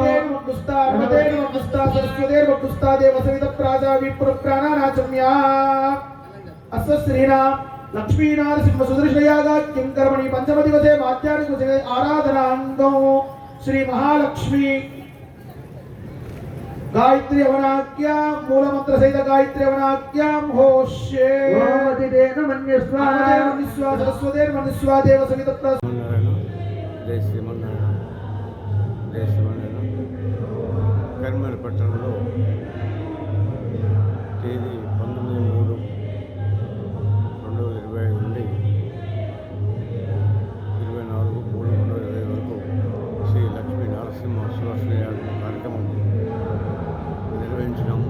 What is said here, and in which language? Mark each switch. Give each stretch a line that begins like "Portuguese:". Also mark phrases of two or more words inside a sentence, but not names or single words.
Sanskrit: अस्य श्रीराम लक्ष्मीनारसिंह सुदर्शयागाख्यं कर्मणि पंचम दिवसे माध्याह्निके आराधनान्तौ श्री महालक्ष्मी गायत्री हवनाख्यां मूलमंत्र सहित गायत्री हवनाख्यां होष्ये ओमदिदेन मन्यस्वा सरस्वतेन मन्यस्वा देव सहित जय श्रीमन्नारायण जय श्रीमन्नारायण
Telugu: కరీంనగర్ పట్టణంలో తేదీ 19/3/2025 నుండి 24/3/2025 వరకు శ్రీ లక్ష్మీ నరసింహ సుదర్శన కార్యక్రమం నిర్వహించినాము.